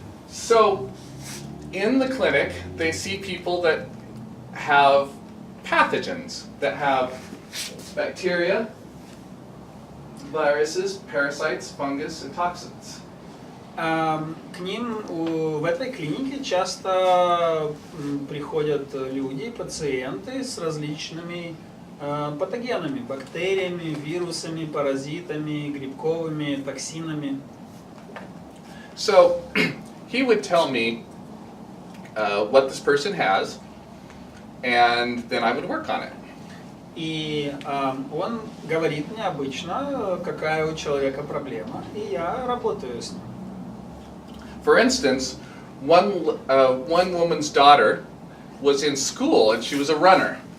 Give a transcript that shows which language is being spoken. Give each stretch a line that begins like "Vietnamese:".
English: So in the clinic, they see people that have pathogens, that have bacteria, viruses, parasites, fungus, and toxins.
Russian: К ним в этой клинике часто приходят люди, пациенты с различными патогенами, бактериями, вирусами, паразитами, грибковыми, токсинами.
English: So he would tell me what this person has, and then I would work on it.
Russian: И он говорит мне обычно, какая у человека проблема, и я работаю с ним.
English: For instance, one woman's daughter was in school and she was a runner.